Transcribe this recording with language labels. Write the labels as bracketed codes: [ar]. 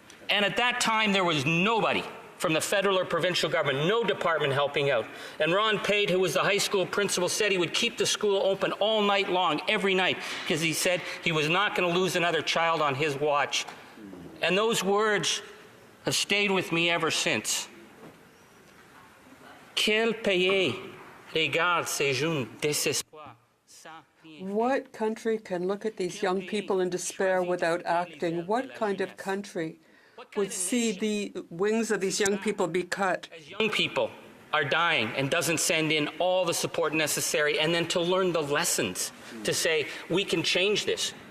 [en] And at that time there was nobody from the federal or provincial government, no department helping out. And Ron Pate, who was the high school principal, said he would keep the school open all night long, every night, because he said he was not going to lose another child on his watch. And those words have stayed with me ever since. [fr] Quel pays regarde ces jeunes désespoir? [en] What country can look at these young people in despair without acting? What kind of country would see the wings of these young people be cut? As young people are dying and doesn't send in all the support necessary, and then to learn the lessons, to say, we can change this.